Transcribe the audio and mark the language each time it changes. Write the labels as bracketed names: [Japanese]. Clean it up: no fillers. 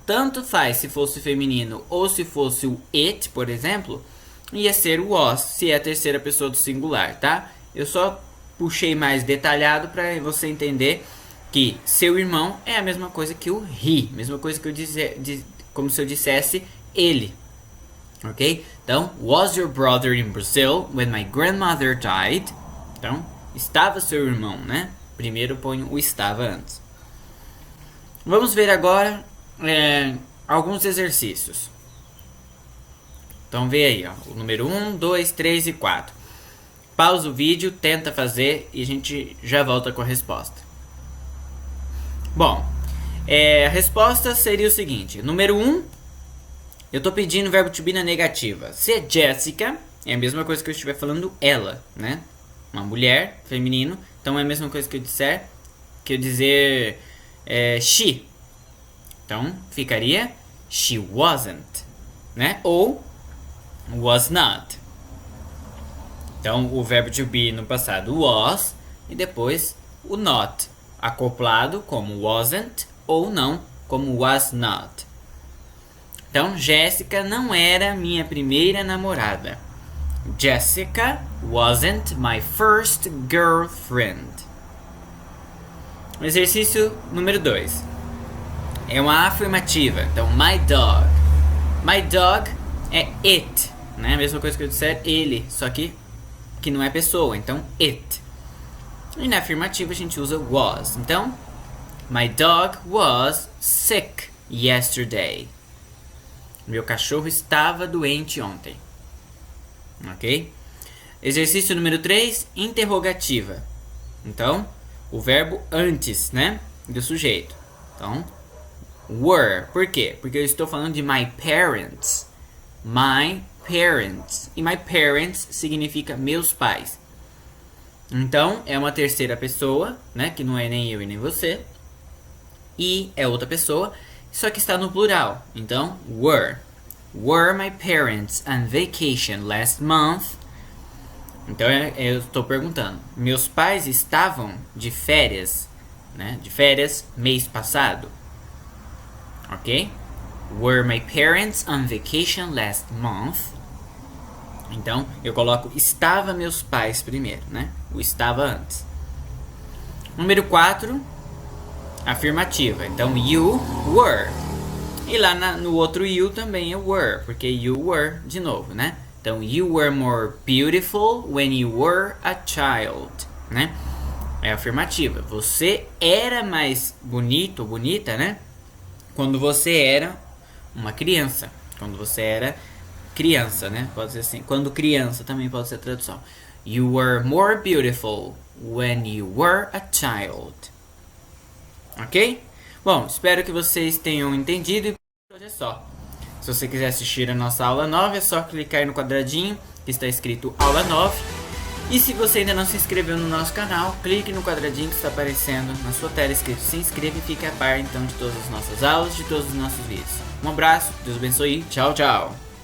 [Portuguese] Tanto faz se fosse feminino ou se fosse o it, por exemplo, ia ser o was, se é a terceira pessoa do singular, tá? Eu só puxei mais detalhado para você entender que seu irmão é a mesma coisa que o he, mesma coisa que eu como se eu dissesse ele, ok? [English] Então, was your brother in Brazil when my grandmother died? [Portuguese] Então, estava seu irmão, né? Primeiro ponho o estava antes. Vamos ver agora alguns exercícios. Então, vê aí, ó, o número 1, 2, 3 e 4. Pausa o vídeo, tenta fazer e a gente já volta com a resposta. Bom, a resposta seria o seguinte. Número 1, eu estou pedindo o verbo to be na negativa. Se é Jessica, é a mesma coisa que eu estiver falando ela, né? Uma mulher, feminino. Então é a mesma coisa que eu dizer she. Então ficaria [English] she wasn't, [Portuguese] né? Ou [English] was not. [Portuguese] Então, o verbo to be no passado was e depois o not, acoplado como [English] wasn't [Portuguese] ou não como [English] was not. [Portuguese] Então, Jessica não era minha primeira namorada. [English] Jessica wasn't my first girlfriend. [Portuguese] Exercício número 2. É uma afirmativa. Então, [English] my dog. My dog [Portuguese] é it, né? A mesma coisa que eu disser ele, só que não é pessoa. Então, it. E na afirmativa a gente usa was. [English] Então, my dog was sick yesterday. [Portuguese] Meu cachorro estava doente ontem. Ok? Exercício número 3, interrogativa. Então, o verbo antes, né? Do sujeito. Então, were. Por quê? Porque eu estou falando de [English] my parents. My parents. [Portuguese] E [English] my parents [Portuguese] significa meus pais. Então, é uma terceira pessoa, né? Que não é nem eu e nem você. E é outra pessoa, só que está no plural. Então, were. [English] Were my parents on vacation last month? [Portuguese] Então, eu estou perguntando. Meus pais estavam de férias, né? De férias mês passado. Ok? [English] Were my parents on vacation last month? [Portuguese] Então, eu coloco estava meus pais primeiro, né? O estava antes. Número 4, afirmativa. Então, [English] you were. [Portuguese] E lá no outro you também é were, porque [English] you were [Portuguese] de novo, né? [English] Então, you were more beautiful when you were a child, né? [Portuguese] É afirmativa. Você era mais bonito ou bonita, né? Quando você era uma criança. Quando você era criança, né? Pode ser assim. Quando criança também pode ser a tradução. [English] You were more beautiful when you were a child. Ok? [Portuguese] Bom, espero que vocês tenham entendido e por hoje é só. Se você quiser assistir a nossa aula 9, é só clicar aí no quadradinho que está escrito aula 9. E se você ainda não se inscreveu no nosso canal, clique no quadradinho que está aparecendo na sua tela escrito se inscreva e fique a par então de todas as nossas aulas, de todos os nossos vídeos. Um abraço, Deus abençoe, tchau, tchau!